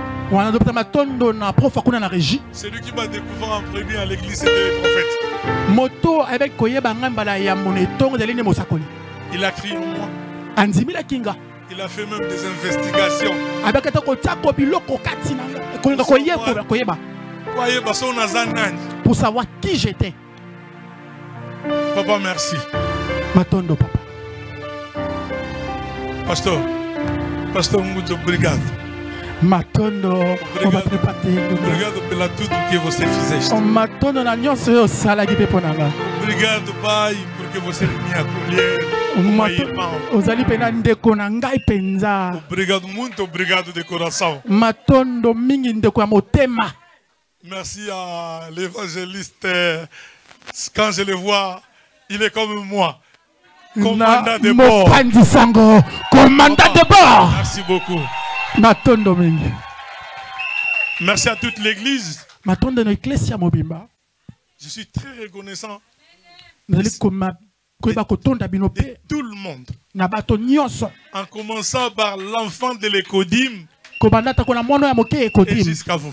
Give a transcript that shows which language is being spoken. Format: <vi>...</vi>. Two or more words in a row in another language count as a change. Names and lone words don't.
<fr>C'est lui qui m'a découvert en premier à l'église, c'était le prophète. Il a crié en moi. Il a fait même des investigations. Pour savoir qui j'étais. Papa, merci.</fr> <ln>Matondo, papa.</ln> <fr>Pasteur Mouto,</fr> <pt>obrigado.</pt> <ln>Matondo,</ln> <pt>obrigado pela tudo que você fizeste.</pt> <ln>Matondo na nyonso yo sala ki pepo nanga.</ln> <pt>Obrigado, pai, porque você me acolheu.</pt> <ln>Ozali pena ndeko na ngai penza.</ln> <pt>Obrigado, muito obrigado de coração.</pt> <ln>Matondo mingi ndeko ya motema.</ln> <fr>Merci à l'évangéliste. Quand je le vois, il est comme moi. Commandant de bord. Commandant de bord. Merci beaucoup.</fr> <ln>Matondo mingi.</ln> <fr>Merci à toute l'église.</fr> <ln>Matondo no iglesia mobimba.</ln> <fr>Je suis très reconnaissant de tout le monde. En commençant par l'enfant de l'Ecodim et jusqu'à vous.</fr>